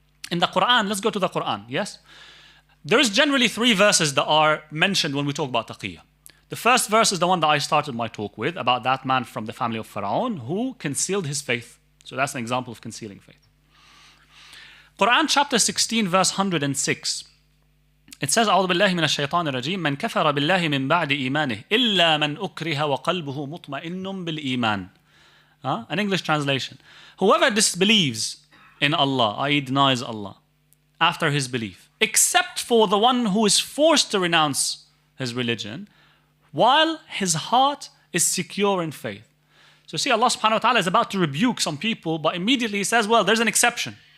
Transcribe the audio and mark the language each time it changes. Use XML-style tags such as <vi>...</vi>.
<en>In the Quran, let's go to the Quran, yes? There is generally 3 verses that are mentioned when we talk about taqiyya. The first verse is the one that I started my talk with, about that man from the family of Pharaoh who concealed his faith. So that's an example of concealing faith. Quran chapter 16 verse 106. It says,</en> <ar>أعوذ بالله من الشيطان الرجيم من كفر بالله من بعد إيمانه إلا من أكره وقلبه مطمئن بالإيمان.</ar> <en>An English translation. Whoever disbelieves in Allah, i.e. denies Allah, after his belief, except for the one who is forced to renounce his religion, while his heart is secure in faith. So see, Allah subhanahu wa ta'ala is about to rebuke some people, but immediately he says, well, there's an exception.</en>